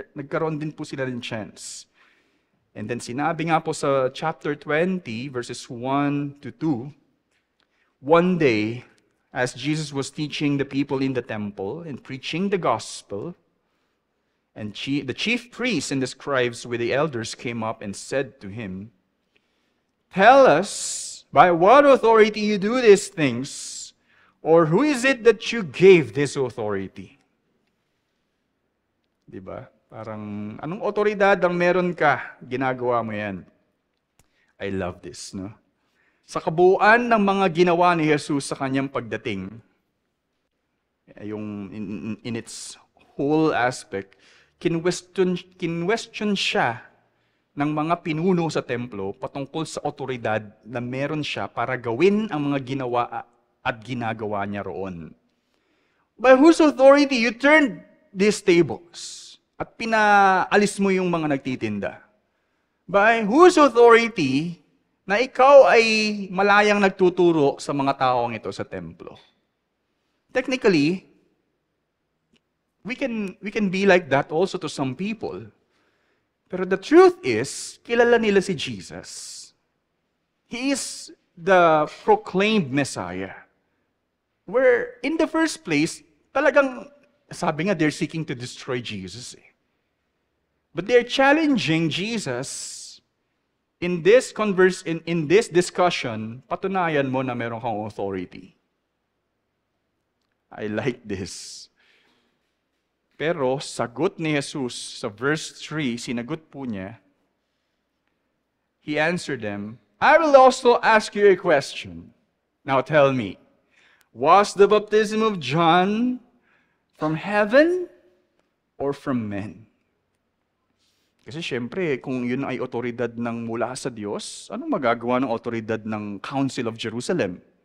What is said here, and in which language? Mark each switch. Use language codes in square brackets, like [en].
[tl] Nagkaroon din po sila ng chance. [en] And then [tl] sinabi nga po sa [en] chapter 20, verses 1 to 2, one day, as Jesus was teaching the people in the temple and preaching the gospel, and the chief priests and the scribes with the elders came up and said to him, "Tell us, by what authority you do these things? Or who is it that you gave this authority?" [tl] Diba? Parang, anong otoridad ang meron ka? Ginagawa mo yan. [en] I love this, no? [tl] Sa kabuuan ng mga ginawa ni Jesus sa kanyang pagdating, yung [en] in its whole aspect, [tl] kinwestiyon siya ng mga pinuno sa templo patungkol sa otoridad na meron siya para gawin ang mga ginawa at ginagawa niya roon. [en] By whose authority you turned these tables [tl] at pinaalis mo yung mga nagtitinda? [en] By whose authority [tl] na ikaw ay malayang nagtuturo sa mga taong ito sa templo? [en] Technically, we can be like that also to some people. [tl] Pero [en] the truth is, [tl] kilala nila si Jesus. [en] He is the proclaimed Messiah. Where, in the first place, [tl] talagang, sabi nga, [en] they're seeking to destroy Jesus. But they're challenging Jesus in this discussion, [tl] patunayan mo na meron kang authority. [en] I like this. [tl] Pero, sagot ni Jesus sa verse 3, sinagot po niya, [en] he answered them, "I will also ask you a question. Now tell me, was the baptism of John from heaven or from men?" [tl] Kasi syempre, kung yun ay otoridad ng mula sa Diyos, anong magagawa ng otoridad ng Council of Jerusalem?